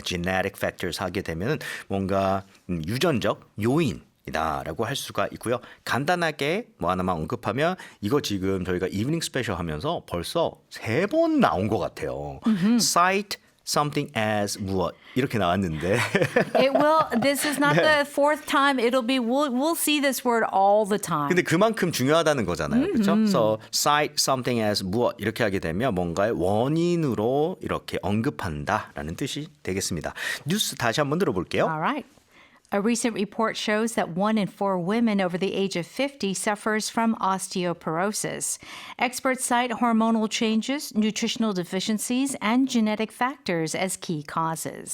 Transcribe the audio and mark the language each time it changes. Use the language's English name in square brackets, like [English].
[Korean] genetic factors 하게 되면 뭔가 유전적 요인이다라고 할 수가 있고요. 간단하게 뭐 하나만 언급하면 이거 지금 저희가 이브닝 스페셜 하면서 벌써 3번 나온 것 같아요. cite something as 무엇 이렇게 나왔는데 [English] It will. This is not the fourth time. It'll be. We'll see this word all the time. [Korean] 근데 그만큼 중요하다는 거잖아요. 그렇죠? [English] So cite something as [Korean] 무엇 이렇게 하게 되면 뭔가의 원인으로 이렇게 언급한다라는 뜻이 되겠습니다. 뉴스 다시 한번 들어볼게요. [English] All right. A recent report shows that 1 in 4 women over the age of 50 suffers from osteoporosis. Experts cite hormonal changes, nutritional deficiencies, and genetic factors as key causes.